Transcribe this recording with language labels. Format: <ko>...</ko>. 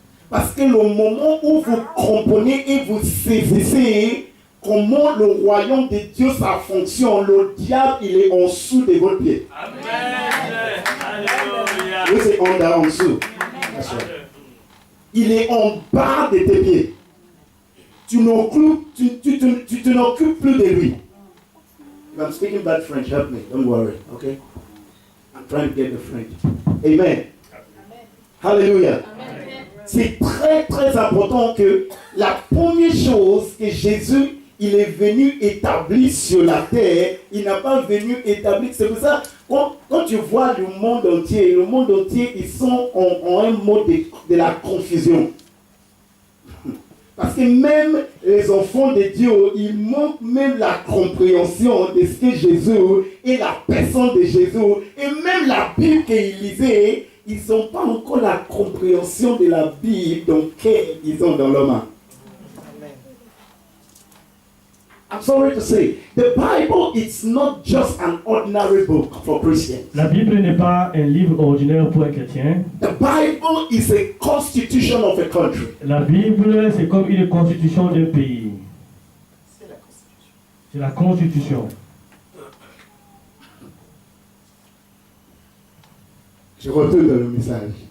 <fr>Parce que le moment où vous comprenez et vous saisissez comment le royaume de Dieu, ça fonctionne, le diable, il est en dessous de votre pied. Amen. Alléluia. Oui, c'est en dessous. Il est en bas de tes pieds. Tu te n'occupes plus de lui.</fr> <en>If I'm speaking bad French, help me. Don't worry, okay? I'm trying to get the French. Amen. Hallelujah.</en> <fr>C'est très très important que la première chose que Jésus, il est venu établir sur la terre, il n'a pas venu établir. C'est pour ça, quand tu vois le monde entier, ils sont en un mode de la confusion. Parce que même les enfants de Dieu, ils manquent même la compréhension de ce que Jésus et la personne de Jésus. Et même la Bible qu'ils lisaient, ils n'ont pas encore la compréhension de la Bible dans laquelle ils ont dans leur main.</fr> <en>I'm sorry to say, the Bible is not just an ordinary book for Christians.</en> <fr>La Bible n'est pas un livre ordinaire pour un chrétien.</fr> <en>The Bible is a constitution of a country.</en> <fr>La Bible, c'est comme une constitution d'un pays. C'est la constitution. Je retourne dans le message.</fr>